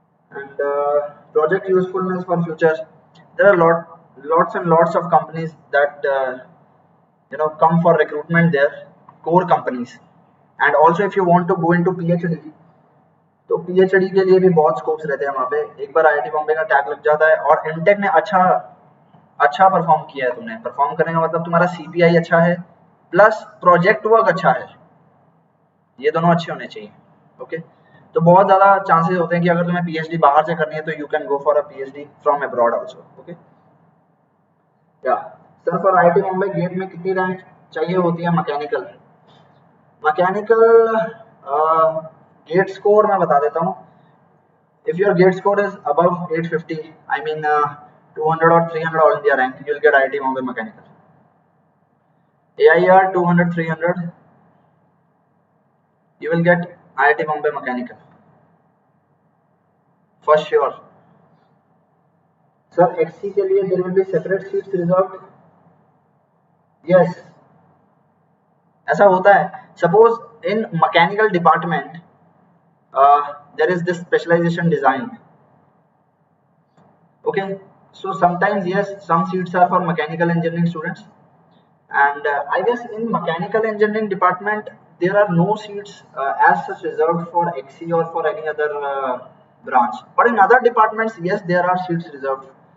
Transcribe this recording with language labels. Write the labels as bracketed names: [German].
[English] And project usefulness for future. There are lots and lots of companies that come for recruitment there, core companies. And also if you want to go into PhD, [Hindi] तो PhD के लिए भी बहुत scopes रहते हैं वहाँ पे। एक बार IIT बॉम्बे का टैग लग जाता है और एमटेक में अच्छा परफॉर्म किया है तुमने, परफॉर्म करने का मतलब तुम्हारा CPI अच्छा है प्लस प्रोजेक्ट वर्क अच्छा है, ये दोनों अच्छे होने चाहिए। ओके, तो बहुत ज़्यादा चांसेस होते हैं कि अगर तुम्हें PhD बाहर से करनी है तो [English] You can go for a PhD from abroad also. [Hindi] Okay, या sir for IIT Bombay gate में कितनी रैंक चाहिए होती है मैकेनिकल गेट स्कोर मैं बता देता हूँ। [English] If your gate score is above 850, I mean 200 or 300 all India rank, you'll get IIT Bombay Mechanical. AIR 200, 300, you will get IIT Bombay Mechanical for sure. Sir, XC के लिए there will be separate seats reserved. [Hindi] Yes, ऐसा होता है. [English] Suppose in mechanical department there is this specialization design. Okay, so sometimes yes, some seats are for mechanical engineering students, and I guess in mechanical engineering department there are no seats as such reserved for XC or for any other branch, but in other departments yes, there are seats reserved.